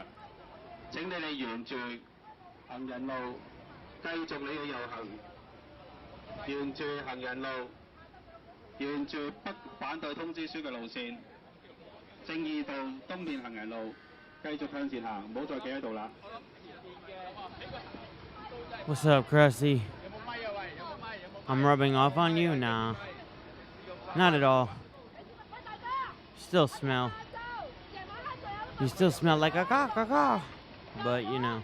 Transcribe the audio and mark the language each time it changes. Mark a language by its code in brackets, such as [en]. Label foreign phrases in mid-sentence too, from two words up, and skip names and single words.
[yue] 請你哋沿住行人路繼續你嘅遊行，沿住行人路，沿住不反對通知書嘅路線，正義道東面行人路，繼續向前行，唔好再企喺度啦。 [en] What's up, Krusty? I'm rubbing off on you? Nah. Not at all. Still smell. You still smell like a caw. But, you know.